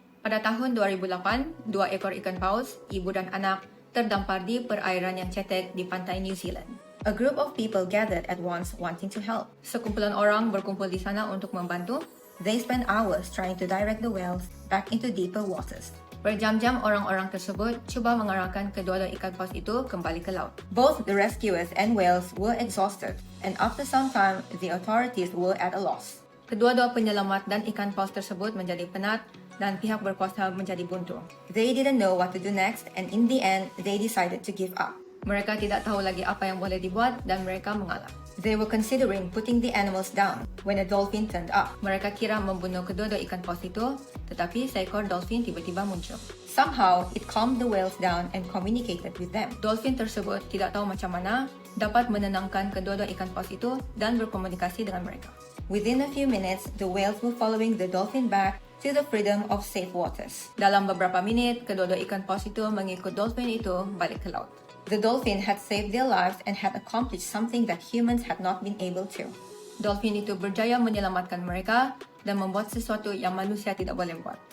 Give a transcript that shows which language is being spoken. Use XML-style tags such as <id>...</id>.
<ms>Pada tahun 2008, 2 ekor ikan paus, ibu dan anak, terdampar di perairan yang cetek di pantai New Zealand.</ms> <en>A group of people gathered at once wanting to help.</en> <ms>Sekumpulan orang berkumpul di sana untuk membantu.</ms> <en>They spent hours trying to direct the whales back into deeper waters.</en> <ms>Berjam-jam orang-orang tersebut cuba mengarahkan kedua-dua ikan paus itu kembali ke laut.</ms> <en>Both the rescuers and whales were exhausted, and after some time, the authorities were at a loss.</en> <ms>Kedua-dua penyelamat dan ikan paus tersebut menjadi penat dan pihak berkuasa menjadi buntu.</ms> <en>They didn't know what to do next, and in the end, they decided to give up.</en> <ms>Mereka tidak tahu lagi apa yang boleh dibuat dan mereka mengalah.</ms> <en>They were considering putting the animals down when a dolphin turned up.</en> <ms>Mereka kira membunuh kedua-dua ikan paus itu, tetapi seekor dolphin tiba-tiba muncul.</ms> <en>Somehow, it calmed the whales down and communicated with them.</en> <ms>Dolphin tersebut tidak tahu macam mana dapat menenangkan kedua-dua ikan paus itu dan berkomunikasi dengan mereka.</ms> <en>Within a few minutes, the whales were following the dolphin back to the freedom of safe waters.</en> <ms>Dalam beberapa minit, kedua-dua ikan paus itu mengikut dolphin itu balik ke laut.</ms> <en>The dolphin had saved their lives and had accomplished something that humans had not been able to.</en> <ms>Dolphin itu berjaya menyelamatkan mereka dan membuat sesuatu yang manusia tidak boleh buat.</ms>